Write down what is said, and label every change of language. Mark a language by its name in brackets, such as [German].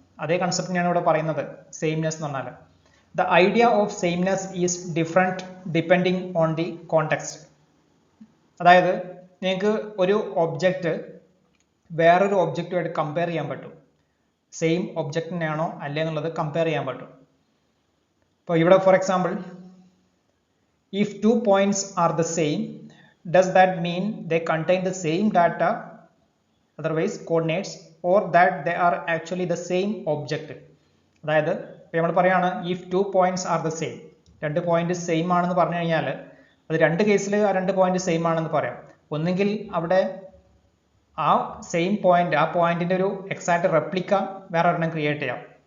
[Malayalam] അതേ കൺസെപ്റ്റിനെയാണ് ഇവിടെ പറയുന്നത് സെയിംനെസ് എന്ന് പറഞ്ഞാൽ. [English] The idea of sameness is different depending on the context. [Malayalam] അതായത് നിങ്ങൾക്ക് ഒരു ഒബ്ജക്റ്റ് വേറൊരു ഒബ്ജക്റ്റുമായിട്ട് കമ്പയർ ചെയ്യാൻ പറ്റും. സെയിം ഒബ്ജക്റ്റിനെയാണോ അല്ലേ എന്നുള്ളത് കമ്പയർ ചെയ്യാൻ പറ്റും. ഇപ്പോൾ ഇവിടെ [English] For example, if 2 points are the same, does that mean they contain the same data, otherwise coordinates, or that they are actually the same object? [Malayalam] അതായത് ഇപ്പോൾ നമ്മൾ പറയുകയാണ് [English] if 2 points are the same, [Malayalam] 2 point same ആണെന്ന് പറഞ്ഞു കഴിഞ്ഞാൽ അത് 2 കേസിൽ ആ 2 പോയിന്റ് സെയിം ആണെന്ന് പറയാം. ഒന്നുകിൽ അവിടെ ആ സെയിം പോയിന്റ്, ആ പോയിന്റിന്റെ ഒരു എക്സാക്ട് റെപ്ലിക്ക വേറെ ഒരെണ്ണം ക്രിയേറ്റ് ചെയ്യാം.